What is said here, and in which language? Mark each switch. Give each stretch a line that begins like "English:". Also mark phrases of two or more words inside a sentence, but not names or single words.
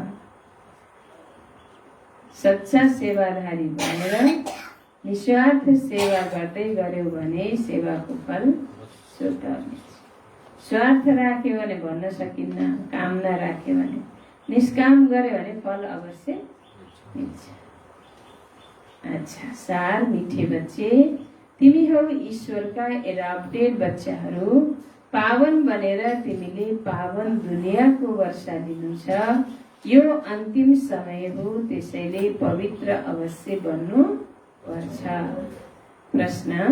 Nepali: सच्चा सेवाधारी बनेर निस्वार्थ सेवा गर्दै गर्यौ भने सेवाको फल स्वत मिल्छ। स्वार्थ राख्यो भने भन्न सकिन्न, कामना राख्यो भने, निष्काम गर्यो भने फल अवश्य मिल्छ।
Hindi: अच्छा, सार मिठे बच्चे,
Nepali: तिमी हौ ईश्वरका एडप्टेड बच्चाहरू। पावन बनेर तिमीले पावन दुनियाँको वर्षा दिनु छ। यो अन्तिम समय हो, त्यसैले पवित्र अवश्य बन्नु पर्छ। प्रश्न।